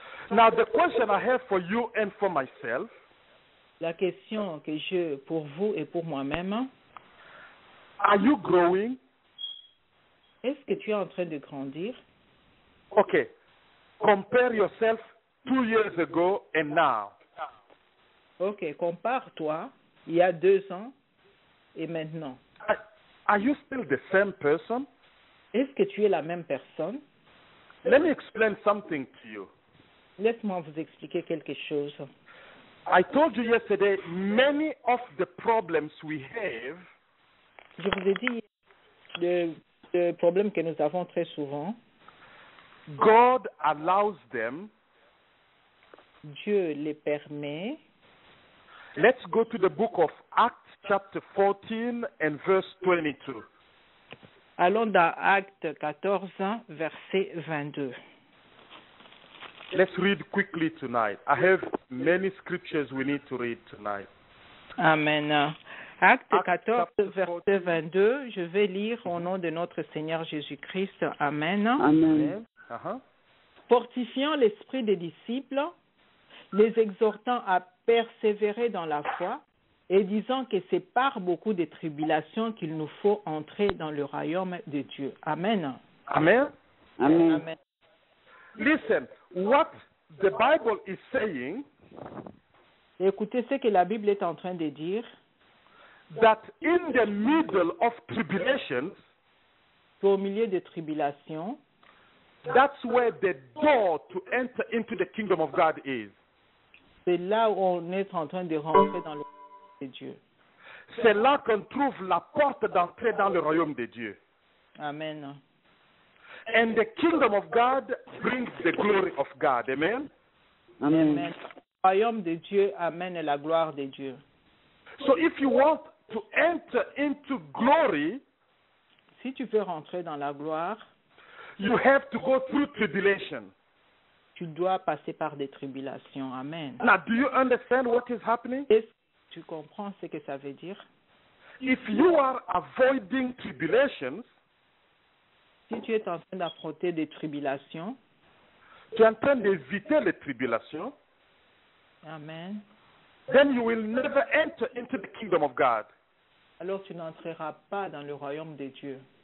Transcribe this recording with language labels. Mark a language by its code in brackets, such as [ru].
[en] Now the question I have for you and for myself. [fr] La question que j'ai pour vous et pour moi-même. [en] Are you growing? [fr] Est-ce que tu es en train de grandir? Okay. [en] Compare yourself 2 years ago and now. [fr] Ok, compare-toi il y a 2 ans et maintenant. [en] Are you still the same person? [fr] Est-ce que tu es la même personne? [en] Let me explain something to you. [fr] Laisse-moi vous expliquer quelque chose. [en] I told you yesterday, many of the problems we have. [fr] Je vous ai dit le problème que nous avons très souvent. [en] God allows them. [fr] Dieu les permet. [en] Let's go to the book of Acts chapter 14 and verse 22. [fr] Allons dans Actes 14, verset 22. [en] Let's read quickly tonight. I have many scriptures we need to read tonight. Amen. [fr] Acte 14, verset 22, je vais lire au nom de notre Seigneur Jésus-Christ. Amen. Amen. Fortifiant l'esprit des disciples, les exhortant à persévérer dans la foi et disant que c'est par beaucoup de tribulations qu'il nous faut entrer dans le royaume de Dieu. Amen. Amen. Amen. Amen. [en] Listen, what the Bible is saying. [fr] Écoutez ce que la Bible est en train de dire. [en] That in the middle of tribulations, [fr] au milieu des tribulations, [en] that's where the door to enter into the kingdom of God is. [fr] C'est là où on est en train de rentrer dans le royaume de Dieu. C'est là qu'on trouve la porte d'entrée dans le royaume de Dieu. Amen. [en] And the kingdom of God brings the glory of God. Amen. Amen. Amen. [fr] Le royaume de Dieu amène la gloire de Dieu. [en] So if you want to enter into glory, [fr] si tu veux rentrer dans la gloire, [en] you have to go through tribulation. [fr] Tu dois passer par des tribulations. Amen. [en] Now, do you understand what is happening? [fr] Est-ce que tu comprends ce que ça veut dire? [en] If you are avoiding tribulations, [fr] si tu es en train d'affronter des tribulations, tu es en train d'éviter les tribulations, amen, [en] then you will never enter into the kingdom of God. [fr] Alors tu n'entreras pas dans le royaume de Dieu.